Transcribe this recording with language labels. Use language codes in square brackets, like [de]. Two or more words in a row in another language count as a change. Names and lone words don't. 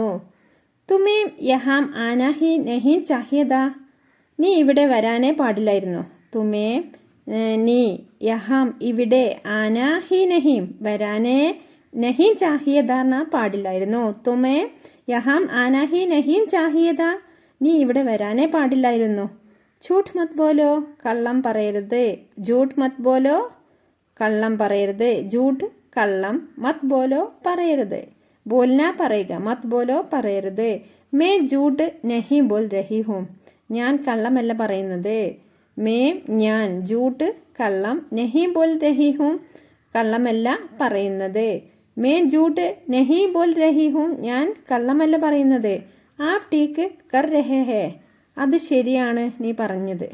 [hi] तुम्हें यहाँ आना ही नहीं चाहिए था, [ml] നീ ഇവിടെ വരാനേ പാടില്ലായിരുന്നു. [hi] തുമേ നീ, യഹാം ഇവിടെ, आना ही नहीं വരാനേ, नहीं चाहिए था പാടില്ലായിരുന്നു. तुम्हें यहाँ आना ही नहीं चाहिए था, [ml] നീ ഇവിടെ വരാനേ പാടില്ലായിരുന്നു. [hi] झूठ मत बोलो, [ml] കള്ളം പറയരുത്. [hi] झूठ मत बोलो, [ml] കള്ളം പറയരുത്. [hi] झूठ കള്ളം, मत बोलो പറയരുത്. बोलना പറയുക, मत बोलो പറയരുത്. मैं झूठ नहीं बोल रही हूँ, [ml] ഞാൻ കള്ളമല്ല പറയുന്നത്. [hi] മേം ഞാൻ ജൂട്ട് കള്ളം नहीं बोल रही हूँ [ml] കള്ളമല്ല പറയുന്നത്. [hi] मैं झूठ नहीं बोल रही हूँ [ml] ഞാൻ കള്ളമല്ല പറയുന്നത്. [hi] आप ठीक कर रहे हैं [ml] അത് ശരിയാണ് നീ പറഞ്ഞത്.